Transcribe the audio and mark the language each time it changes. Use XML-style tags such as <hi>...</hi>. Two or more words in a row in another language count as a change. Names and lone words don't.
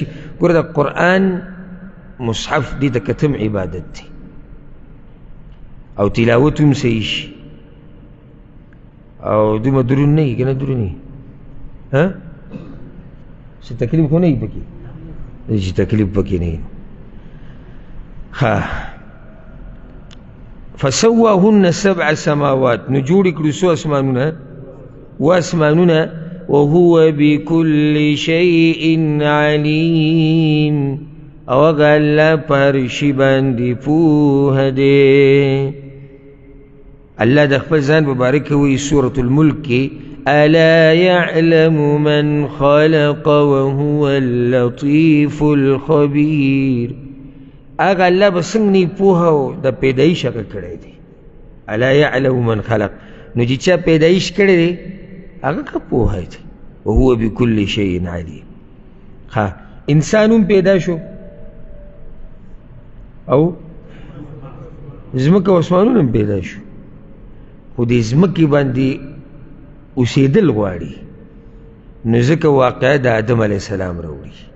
<ps>ګوره د قرآن مصحف دې ته کتم عبادت دی او تلاوت هم صحیح شي او دومره درون نه وي که نه درون وي څه تکلیف خو نه وي پکې چې تکلیف پکې نه وي.</ps> <ar>فسواهن 7 سماوات</ar> <ps>نو جوړ کړو څو اسمانونه واسمانونه</ps> <ar>وهو بكل شيء عليم</ar> <ps>او هغه الله پر شي باندې پوهه دی. الله د خپل ځان مبارک وی سورة الملک کې</ps> <ar>الا يعلم من خلق وهو اللطيف الخبير.</ar> <ps>هغه الله به څنګه نه پوهه د پیدایش هغه کړی دی.</ps> <ar>الا يعلم من خلق</ar> <ps>نو چې چا پیدایش کړی دی هغه که پوهه دی.</ps> <ar>وهو بكل شيء عليم.</ar> <ps>انسان هم پیدا شو او ځمکه او اسمانونه هم پیدا شو خو دې ځمکې باندې اوسېدل غواړي نو ځکه واقعه د آدم</ps> <ar>علیه السلام</ar> <ps>راوړي.</ps>